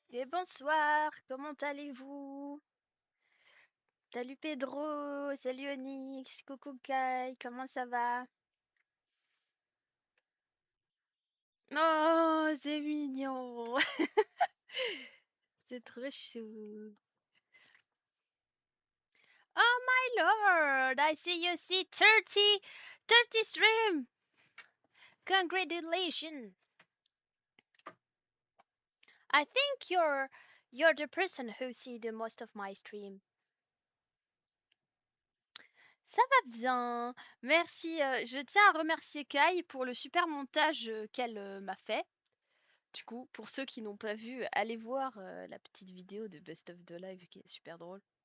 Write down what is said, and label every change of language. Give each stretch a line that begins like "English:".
French: bonsoir, comment allez-vous? Salut Pedro, salut Onyx, coucou Kai, comment ça va? Oh, c'est mignon, c'est trop chou.
English: Oh my lord, I see you see 30 stream. Congratulations. I think you're the person who see the most of my stream.
French: Ça va bien, merci. Je tiens à remercier Kai pour le super montage qu'elle m'a fait. Du coup, pour ceux qui n'ont pas vu, allez voir la petite vidéo de Best of the Live qui est super drôle.